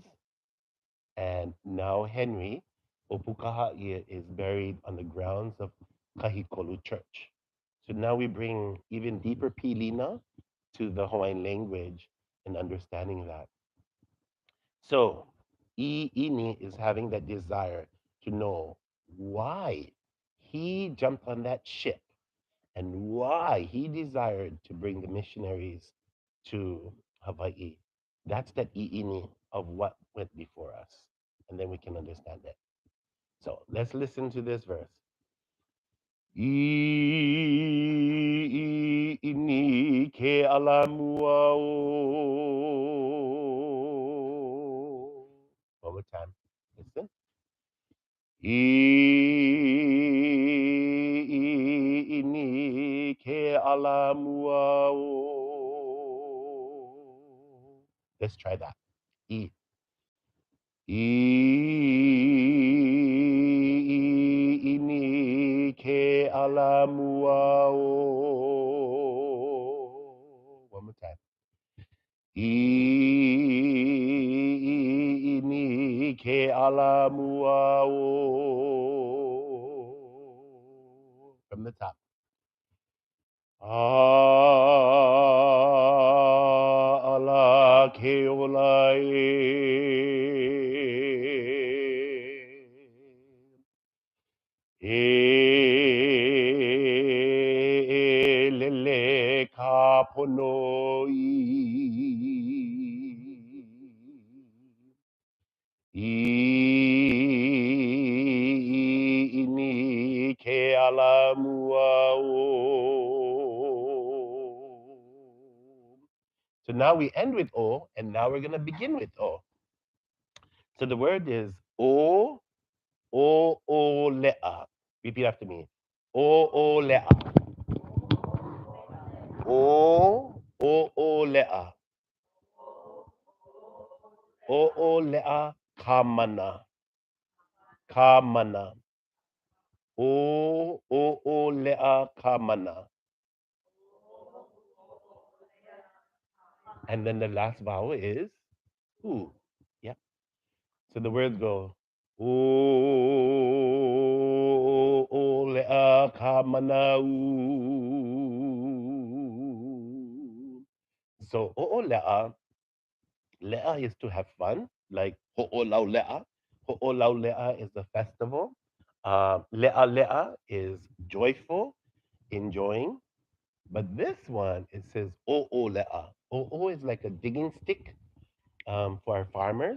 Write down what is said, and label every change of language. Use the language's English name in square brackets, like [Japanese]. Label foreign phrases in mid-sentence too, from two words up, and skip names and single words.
[English] And now Henry Opukahaia is buried on the grounds of Kahikolu Church. So now we bring even deeper pilina to the Hawaiian language and understanding that. So ʻIʻini is having that desire to know why he jumped on that ship and why he desired to bring the missionaries to Hawaii. That's that ʻIʻini of what went before us. And then we can understand it. So let's listen to this verse. [Hawaiian] ʻIʻini ke alamua o. [English] One more time. Listen. [Hawaiian] ʻIʻini ke alamua o. [English] Let's try that. I. [Hawaiian] ʻIʻini ke alamua o. [English] One more time. [Hawaiian] ʻIʻini ke alamua o. [English] From the top. [Hawaiian] Ala Ke Ola ʻElele ka pono ʻIʻini ke alamua o. [English] So now we end with O, and now we're going to begin with O. So the word is [Hawaiian] O, ʻOʻoleʻa. [English] Repeat after me. ʻOʻoleʻa. [Hawaiian] O, ʻOʻoleʻa. ʻOʻoleʻa kamana. Kamana. O, ʻOʻoleʻa kamana. [English] And then the last vowel is U. Yeah. So the words go [Hawaiian] ʻOʻoleʻa kamana u. [English] So ʻOʻoleʻa, le'a is to have fun, like ho'olaule'a. Ho'olaule'a is a festival. [Hawaiian] Le'a le'a [English] is joyful, enjoying. But this one, it says o'ole'a. O'o is like a digging stick for our farmers.